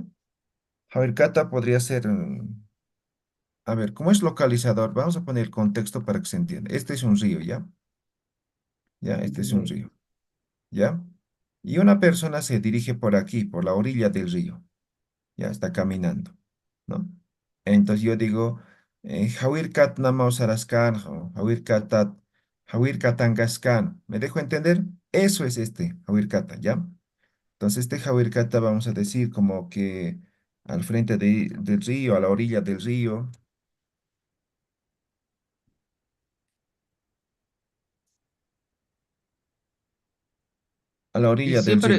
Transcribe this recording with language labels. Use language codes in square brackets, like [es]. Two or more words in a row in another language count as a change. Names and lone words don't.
[ay] Jauir kata [es] podría ser, a ver, ¿cómo es localizador? Vamos a poner el contexto para que se entienda. Este es un río, ¿ya? Ya, este es un río, ¿ya? Y una persona se dirige por aquí, por la orilla del río. Ya está caminando, ¿no? Entonces yo digo, [ay] Jawir kat nama usaraskan, Jawir katat, Jawir katangaskan. [es] ¿Me dejo entender? Eso es este [ay] Jawir kata, [es] ¿ya? Entonces este [ay] Jawir kata [es] vamos a decir como que al frente del río, a la orilla del río, a la orilla del río.